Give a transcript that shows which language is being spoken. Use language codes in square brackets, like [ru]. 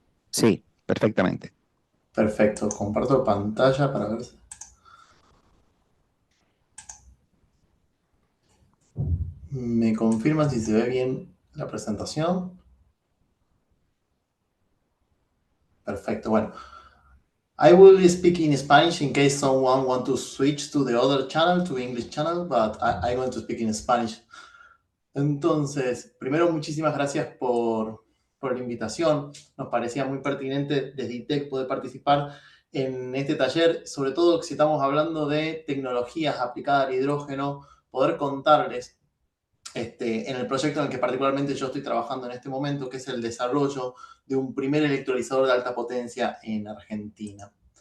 [es] Sí, perfectamente. Perfecto, comparto pantalla para ver. ¿Me confirman si se ve bien la presentación? Perfecto, bueno. [en] I will speak in Spanish in case someone wants to switch to the other channel, to English channel, but I'm going to speak in Spanish. [es] Entonces, primero, muchísimas gracias por la invitación. Nos parecía muy pertinente desde ITEC poder participar en este taller, sobre todo si estamos hablando de tecnologías aplicadas al hidrógeno, poder contarles en el proyecto en el que particularmente yo estoy trabajando en este momento, que es el desarrollo de un primer electrolizador de alta potencia en Argentina.